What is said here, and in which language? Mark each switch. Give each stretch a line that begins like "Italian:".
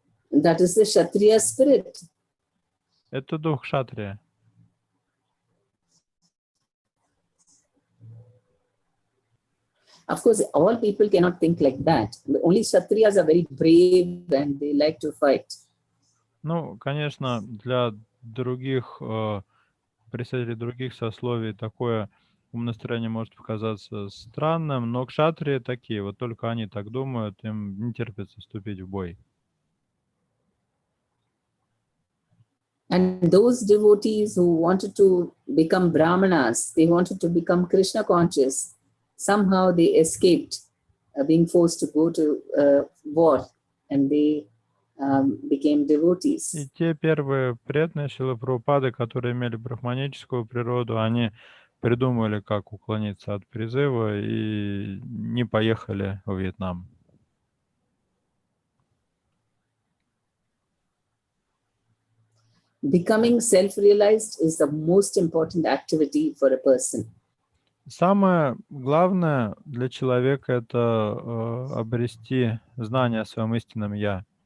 English: That is the Kshatriya spirit.
Russian: Это дух кшатрия.
English: Of course, all people cannot think like that. Only Kshatriyas are very brave and they like to fight.
Russian: Ну, конечно, для других представителей других сословий такое умонастроение может показаться странным, но кшатрии такие, вот только они так думают, им не терпится вступить в бой.
English: And those devotees who wanted to become Brahmanas, they wanted to become Krishna conscious, somehow they escaped being forced to go to war, and they became devotees.
Russian: И те первые преданные Шрилы Прабхупады, которые имели брахманическую природу, они придумали, как уклониться от призыва и не поехали во Вьетнам.
English: Becoming self-realized is the most important activity for a person.
Russian: Самое главное для человека — это обрести знание о своем истинном «Я».